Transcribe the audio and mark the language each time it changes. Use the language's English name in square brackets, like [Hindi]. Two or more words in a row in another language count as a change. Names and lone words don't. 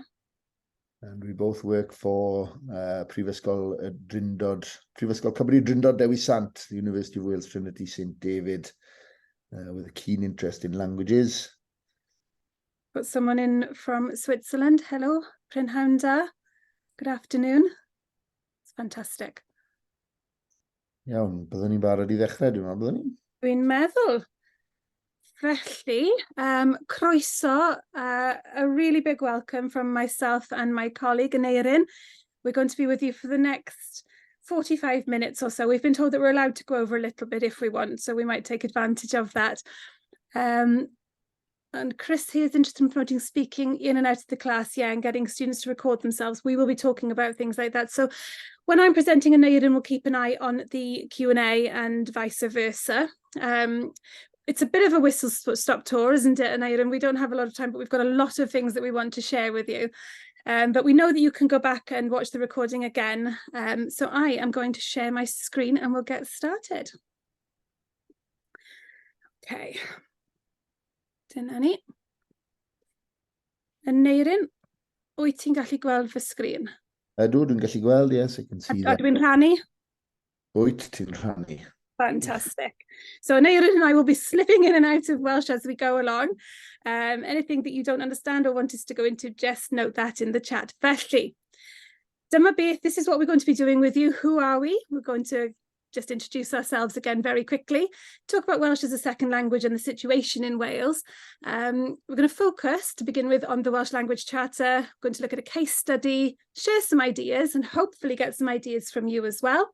[English] And we both work for Prifysgol Cymru Drindod Dewi Sant, the University of Wales Trinity St David, with a keen interest in languages. Got someone in from Switzerland. Hello, Prynhawn. Good afternoon. It's fantastic. [Welsh] Iawn, byddwn ni'n barod I ddechrau, dwi'n meddwl, byddwn ni? Dwi'n meddwl. Felly, croeso, [English] a really big welcome from myself and my colleague, Aneirin. We're going to be with you for the next 45 minutes or so. We've been told that we're allowed to go over a little bit if we want, so we might take advantage of that. And Chris here is interested in promoting speaking in and out of the class, yeah, and getting students to record themselves. We will be talking about things like that. So when I'm presenting Aneirin, we'll keep an eye on the Q&A and vice versa. It's a bit of a whistle-stop tour, isn't it, Aneirin? We don't have a lot of time, but we've got a lot of things that we want to share with you. But we know that you can go back and watch the recording again. So I am going to share my screen and we'll get started. [Welsh] Okay. Dyna ni. Aneirin, wyt ti'n gallu gweld fy sgrin? Ydw, dwi'n gallu gweld, [English] yes, I can see that. [Welsh] A dwi'n rhannu? Wyt ti'n rhannu. [English] Fantastic. So Aneirin and I will be slipping in and out of Welsh as we go along. Anything that you don't understand or want us to go into, just note that in the chat. [Welsh] Felly, dyma beth, [English] this is what we're going to be doing with you. Who are we? We're going to just introduce ourselves again very quickly, talk about Welsh as a second language and the situation in Wales. We're going to focus, to begin with, on the Welsh Language Charter. We're going to look at a case study, share some ideas, and hopefully get some ideas from you as well.